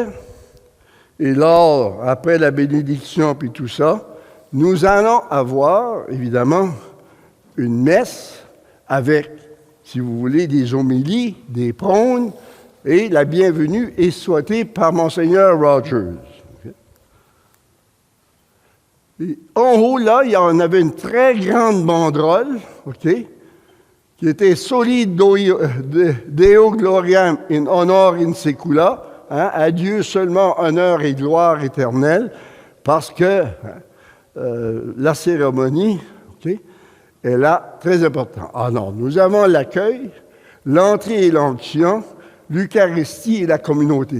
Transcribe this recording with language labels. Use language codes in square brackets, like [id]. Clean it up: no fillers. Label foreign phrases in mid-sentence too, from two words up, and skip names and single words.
[fr] Et lors, après la bénédiction puis tout ça, nous allons avoir, évidemment, une messe avec, si vous voulez, des homélies, des prônes, et la bienvenue est souhaitée par Monseigneur Rogers. Et en haut, là, il y en avait une très grande banderole, OK, qui était « [la] Soli Deo Gloriam in honor in secula », [fr] hein, à Dieu seulement honneur et gloire éternelle, parce que la cérémonie, OK, est là très importante. Alors, nous avons l'accueil, l'entrée et l'onction, l'Eucharistie et la communauté.